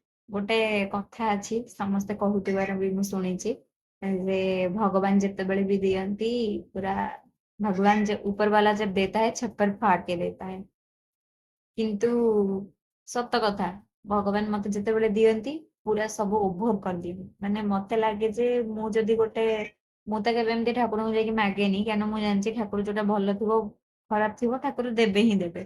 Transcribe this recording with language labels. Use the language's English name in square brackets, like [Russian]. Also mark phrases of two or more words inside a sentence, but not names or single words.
[Odia] ଗୋଟେ କଥା ଅଛି ସମସ୍ତେ କହୁଥିବାର ବି ମୁଁ ଶୁଣିଛି ଯେ ଭଗବାନ ଯେତେବେଳେ ବି ଦିଅନ୍ତି ପୁରା [Hindi] भगवान जब ऊपर वाला जब देता है छप्पर फाड़ के देता है। [Odia] କିନ୍ତୁ ସତ କଥା ଭଗବାନ ମତେ ଯେତେବେଳେ ଦିଅନ୍ତି ପୁରା ସବୁ ଓଭର କରିଦିଅନ୍ତି। ମାନେ ମତେ ଲାଗେ ଯେ ମୁଁ ଯଦି ଗୋଟେ ମୁଁ ତ କେବେ ଏମିତି ଠାକୁରଙ୍କୁ ଯାଇକି ମାଗେନି କାରଣ ମୁଁ ଜାଣିଛି ଠାକୁର ଯୋଉଟା ଭଲ ଥିବ ଖରାପ ଥିବ ଠାକୁର ଦେବେ ହିଁ ଦେବେ।